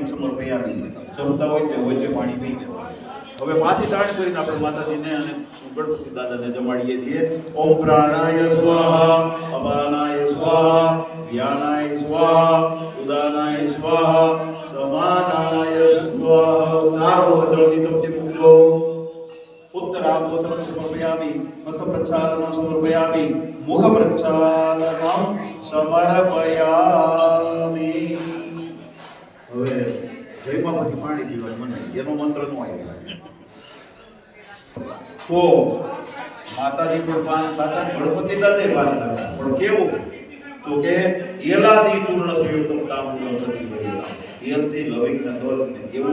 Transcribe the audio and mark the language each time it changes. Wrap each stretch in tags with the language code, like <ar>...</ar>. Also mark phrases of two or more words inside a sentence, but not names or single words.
<gu>સમર્પયામિ જમતા હોય તે વચ્ચે પાણી પી દેવાનું હવે પાછી તાણ કરીને આપણે માતાજીને અને ગણપતિ દાદાને જમાડીએ છીએ</gu> <sa>ઓમ પ્રાણાય સ્વાહા અપાનાય સ્વાહા વ્યાનાય સ્વાહા ઉદાનાય સ્વાહા સમાનાય સ્વાહા</sa> <gu>ચારો જળની ચમચી મૂકજો</gu> <sa>उत्तराभूषणं समर्पयामि हस्तप्रक्षालनं समर्पयामि मुखप्रक्षालनं</sa> <gu>समर्पयामि હવે જયમાં પછી પાણી પીવાનું મને એનો મંત્ર નો આવ્યો તો માતાજી પણ પાન ખાતા ગણપતિ દાદા પાન ખાતા પણ કેવું તો કે</gu> <sa>એલાદી ચૂર્ણ સંયુક્ત તાંબૂલમ પ્રતિગૃહ્ય</sa> <gu>એલથી લવિંગ ના દોર ને એવું</gu>